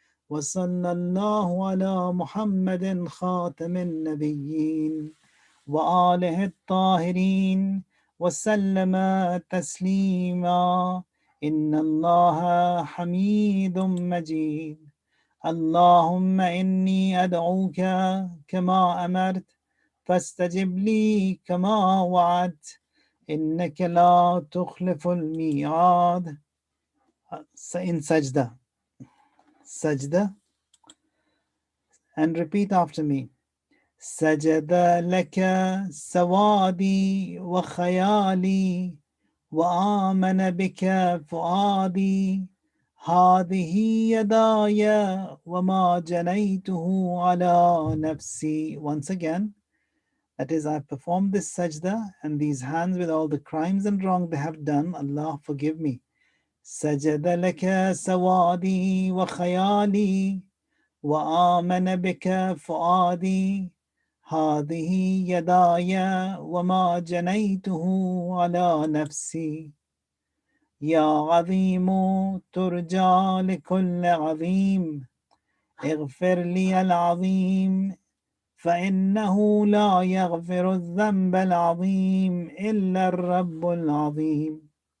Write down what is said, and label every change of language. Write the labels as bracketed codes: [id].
[ar] وصلى الله على محمد خاتم النبيين وآله الطاهرين وسلم تسليما إن الله حميد مجيد اللهم إني أدعوك كما أمرت فاستجب لي كما وعدت إنك لا تخلف الميعاد. [en] In sajda and repeat after me. [ar] سجد لك سوادي وخيالي وآمن بك فؤادي هذه يداي وما جنيته على نفسي. [en] Once again, that is, I have performed this sajda and these hands with all the crimes and wrong they have done, Allah forgive me. [ar] سجد لك سوادي وخيالي وآمن بك فؤادي هذه يداي وما جنيته على نفسي يا عظيم ترجى لكل عظيم اغفر لي العظيم فإنه لا يغفر الذنب العظيم إلا الرب العظيم